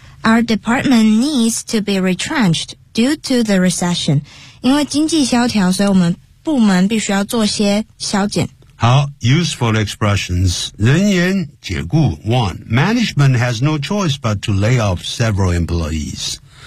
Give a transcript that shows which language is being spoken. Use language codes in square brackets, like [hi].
[en] Our department needs to be retrenched due to the recession. [zh] 因为经济萧条，所以我们部门必须要做些削减。好 , [en] useful expressions. [zh] 人员解雇 ,one. [en] Management has no choice but to lay off several employees.